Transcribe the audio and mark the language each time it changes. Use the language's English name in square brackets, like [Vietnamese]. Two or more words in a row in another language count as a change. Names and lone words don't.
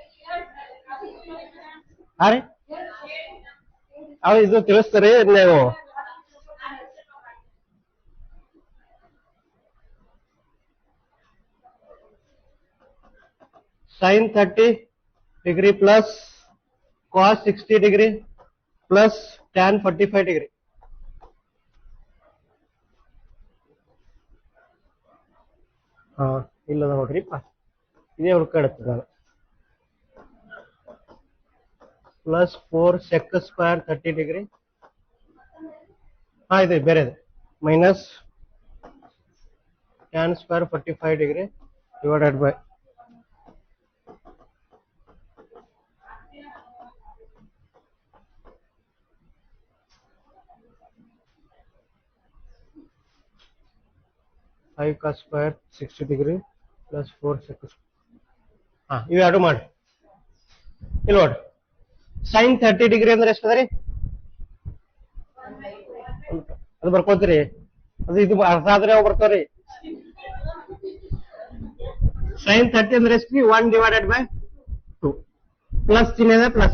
[Kannada] ಹಾ ರೀ ಇದು ತಿಳಿಸ್ತಾರೆ ನೀವು [English] sin 30 degree plus cos 60 degree plus tan 45 degree [Kannada] ಹಾ ಇಲ್ಲದ ನೋಡ್ರಿಪ್ಪ ಇದೇ ಹುಡ್ಕಾಡತ್ತೆ ನಾನು [English] plus 4 sec square 30 degree [Kannada] ಹಾ ಇದೆ ಬೇರೆ ಇದೆ [English] minus tan square 45 degree divided by 5 cos square 60 degree plus 4 sec [Kannada] ಇವು ಎರಡು ಮಾಡಿ ಇಲ್ಲಿ ನೋಡಿ [English] sin 30 degree [Kannada] ಅಂದ್ರೆ ಎಷ್ಟು ಅದರಿ ಅದು ಬರ್ಕೋತೀರಿ ಅದು ಇದು ಅರ್ಥ ಆದ್ರೆ ಅವು ಬರ್ತಾವ್ರಿ sin 30 ಅಂದ್ರೆ ಎಷ್ಟು [English] 1 divided by 2 [Kannada] ಪ್ಲಸ್ ಚಿಹ್ನೆ ಇದೆ ಪ್ಲಸ್